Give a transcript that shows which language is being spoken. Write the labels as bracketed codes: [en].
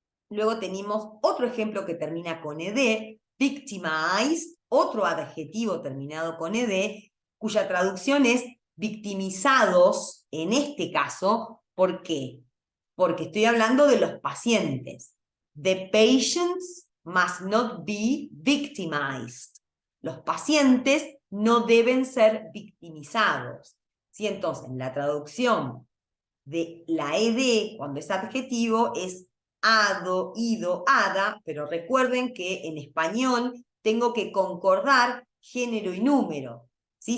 [es] Luego tenemos otro ejemplo que termina con ed, victimized, otro adjetivo terminado con ed, cuya traducción es victimizados, en este caso. ¿Por qué? Porque estoy hablando de los pacientes. [en] The patients must not be victimized. [es] Los pacientes no deben ser victimizados. ¿Sí? Entonces, la traducción de la ed, cuando es adjetivo, es ado, ido, ada, pero recuerden que en español tengo que concordar género y número. ¿Sí?